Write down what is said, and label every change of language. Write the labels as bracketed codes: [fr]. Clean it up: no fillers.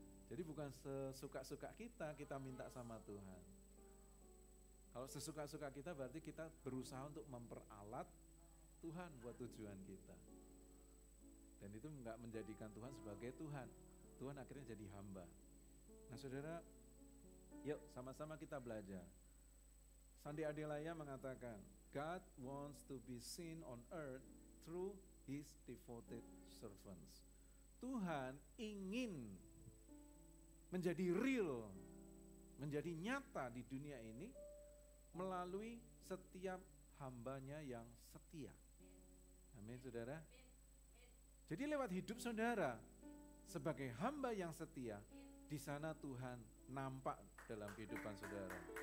[id] Jadi bukan sesuka-suka kita minta sama Tuhan. Kalau sesuka-suka kita berarti kita berusaha untuk memperalat Tuhan buat tujuan kita. Dan itu enggak menjadikan Tuhan sebagai Tuhan. Tuhan akhirnya jadi hamba. Nah saudara, yuk sama-sama kita belajar. Sandi Adelaya mengatakan, [en] God wants to be seen on earth through His devoted servants. [id] Tuhan ingin menjadi real, menjadi nyata di dunia ini melalui setiap hambanya yang setia. Amin saudara. Jadi lewat hidup saudara sebagai hamba yang setia, di sana Tuhan nampak dalam kehidupan saudara.